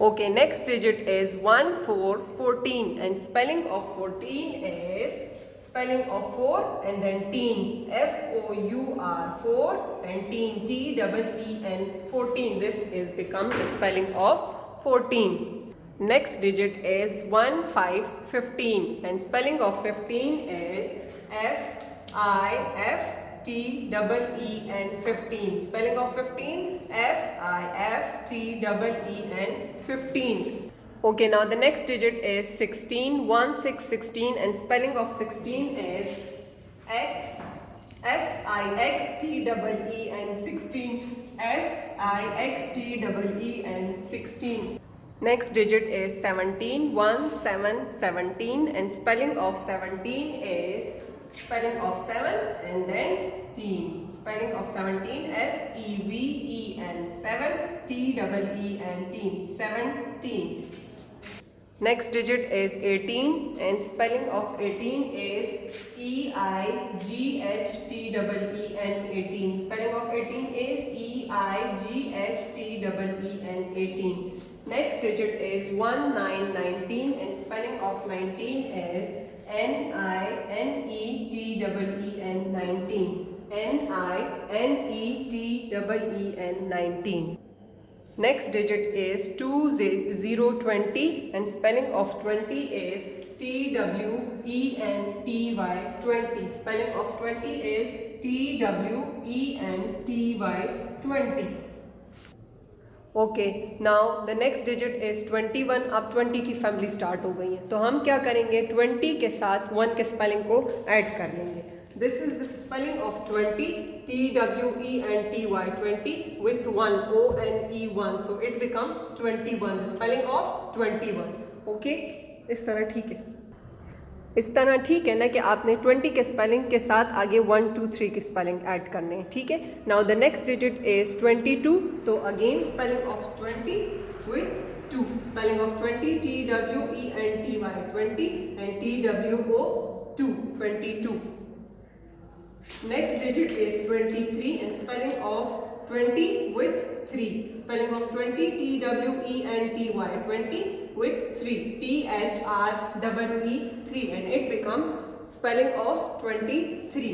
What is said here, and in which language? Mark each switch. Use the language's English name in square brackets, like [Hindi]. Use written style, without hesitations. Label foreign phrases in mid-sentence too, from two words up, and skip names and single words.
[English] Okay, next digit is 1, 4, 14 and spelling of 14 is spelling of 4 and then teen, F-O-U-R, 4 and teen, T-E-E-N, 14. This is become the spelling of 14. Next digit is 1, 5, 15 and spelling of 15 is F-I-F-T-E-E-N, 15. Spelling of 15, F-I-F-T-E-E-N, 15. Okay, now the next digit is 16, 1, 6, 16 and spelling of 16 is X, S-I-X-T-E-E-N, 16, S-I-X-T-E-E-N, 16. Next digit is 17, 1, 7, 17 and spelling of 17 is spelling of 7 and then teen. Spelling of 17, S-E-V-E-N, 7, T-E-E-N, teen, 17. Next digit is 18 and spelling of 18 is E-I-G-H-T-E-E-N, 18. Spelling of 18 is E-I-G-H-T-E-E-N, 18. Next digit is 1, 9, 19 and spelling of 19 is N-I-N-E-T-E-E-N, 19. N-I-N-E-T-E-E-N, 19. Next digit is 20, 20 and spelling of 20 is T-W-E-N-T-Y, 20. Spelling of 20 is T-W-E-N-T-Y, 20. okay now the next digit is 21. [Hindi] अब 20 की [English] family start [Hindi] हो गई है तो हम क्या करेंगे 20 के साथ 1 के स्पेलिंग को ऐड कर लेंगे. [English] this is the spelling of 20, T-W-E-N-T-Y, 20 with 1, O-N-E-1, so it become 21, the spelling of 21. [Hindi] ओके इस तरह ठीक है. इस तरह ठीक है ना कि आपने 20 के स्पेलिंग के साथ आगे 1, 2, 3 की स्पेलिंग ऐड करने हैं. ठीक है. [English] now the next digit is 22. तो again spelling of 20 with 2. spelling of 20, T-W-E-N-T-Y, 20 and T-W-O, 2, 22. Next digit is 23 and spelling of 20 with 3. Spelling of 20, T-W-E-N-T-Y, 20 with 3, T-H-R-E-E, 3 and it become spelling of 23.